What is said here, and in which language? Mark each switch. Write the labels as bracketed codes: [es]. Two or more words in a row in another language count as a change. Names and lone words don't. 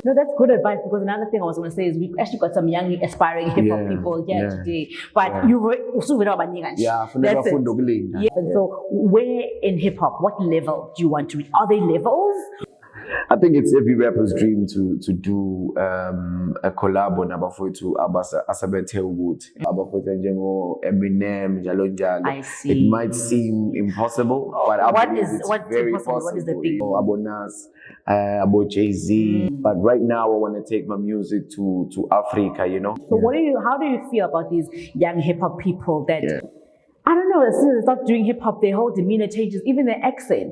[en] No, that's good advice because another thing I was going to say is we've actually got some young aspiring hip hop people here today. But you were also with our that's it. And so where in hip hop, what level do you want to reach? Are there levels? I think it's every rapper's dream to do a collab on [nd] abafowethu asabethe ukuthi abafowethu njengo Eminem njalo njalo. [en] I see. It might seem impossible, but I believe it's very possible. What is the thing? [nd] Abo Nas, abo Jay-Z. [en] But right now I want to take my music to Africa, you know. So how do you feel about these young hip hop people that I don't know, as soon as they start doing hip hop, their whole demeanor changes, even their accent?